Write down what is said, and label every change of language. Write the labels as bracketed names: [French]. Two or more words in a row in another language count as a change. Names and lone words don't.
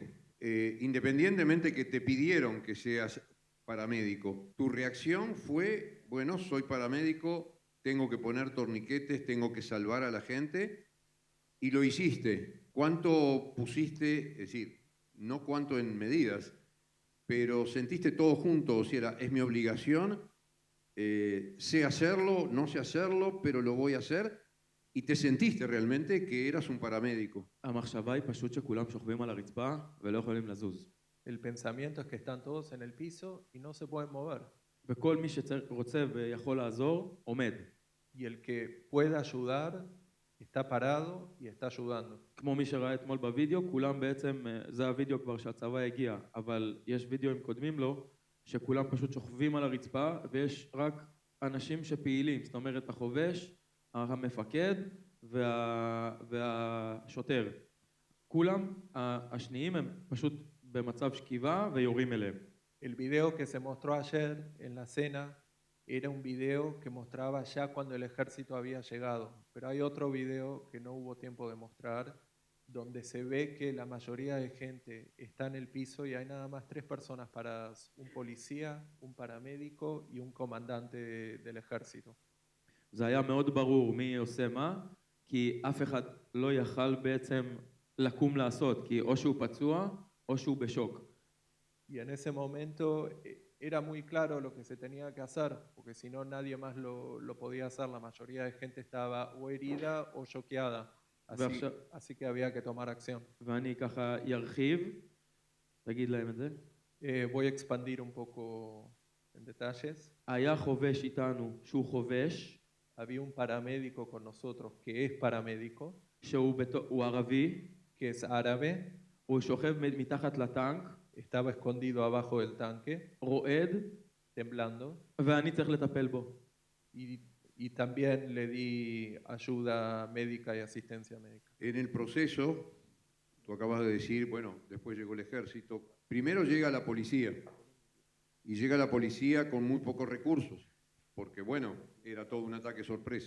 [Spanish] Independientemente que te pidieron que seas paramédico, tu reacción fue, bueno, soy paramédico, tengo que poner torniquetes, tengo que salvar a la gente, y lo hiciste. ¿Cuánto pusiste? Es decir, no cuánto en medidas, pero sentiste todo junto, o sea, es mi obligación, sé hacerlo, no sé hacerlo, pero lo voy a hacer, y te sentiste realmente que eras un paramédico. [Hebrew] המחשבה היא פשוט שכולם שוכבים על הרצפה ולא יכולים לזוז. [Spanish] El pensamiento es que están todos en el piso y no se pueden mover. [Hebrew] וכל מי שרוצה ויכול לעזור, עומד. [Spanish] Y el que pueda ayudar está parado y está ayudando. [Hebrew] כמו מי שראה אתמול בווידאו, כולם בעצם, זה הווידאו כבר שהצבא הגיע, אבל יש וידאוים קודמים לו, שכולם פשוט שוכבים על הרצפה ויש רק אנשים שפעילים, זאת אומרת החובש, המפקד והשוטר. כולם השניים הם פשוט במצב שכיבה ויורים אליהם. [Spanish] El video que se mostró ayer en la cena era un video que mostraba ya cuando el ejército había llegado, pero hay otro video que no hubo tiempo de mostrar, donde se ve que la mayoría de gente está en el piso y hay nada más 3 personas paradas, un policía, un paramédico y un comandante del ejército. [Hebrew] זה היה מאוד ברור mí עושה מה, כי אף אחד לא יכל בעצם לקום לעשות, כי או שהוא פצוע או שהוא בשוק. [Spanish] Y en ese momento era muy claro lo que se tenía que hacer, porque si no nadie más lo podía hacer, la mayoría de gente estaba o herida o choqueada, así que había que tomar acción. [Hebrew] ואני ככה ירחיב, תגיד להם את זה. [Spanish] Voy a expandir un poco en detalles. [Hebrew] היה חובש איתנו שהוא חובש, [Spanish] Había un paramédico con nosotros que es paramédico, [Hebrew] שהוא ערבי, [Spanish] que es árabe, [Hebrew] הוא שוכב מתחת לטנק, [Spanish] estaba escondido abajo del tanque, [Hebrew] רועד, [Spanish] temblando, [Hebrew] ואני צריך לטפל בו. [Spanish] y también le di ayuda médica y asistencia médica. En el proceso, tú acabas de decir, bueno, después llegó el ejército, primero llega la policía, y llega la policía con muy pocos recursos, porque bueno, era todo un ataque sorpresa.